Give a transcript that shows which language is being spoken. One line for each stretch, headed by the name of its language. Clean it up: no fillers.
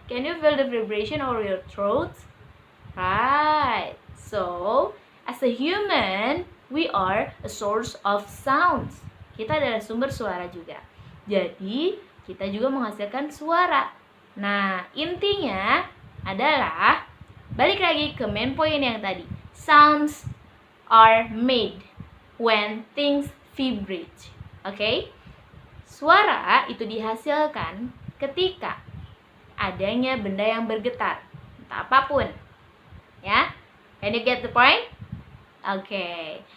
English: Can you feel the vibration over your throat? Right. So, as a human, we are a source of sounds.
Indonesian: Kita adalah sumber suara juga. Jadi, kita juga menghasilkan suara. Nah, intinya adalah balik lagi ke main point yang tadi.
English: Sounds are made when things vibrate.
Indonesian: Okay? Suara itu dihasilkan ketika adanya benda yang bergetar, entah apapun. Ya?
English: Can you get the point?
Indonesian: Okay.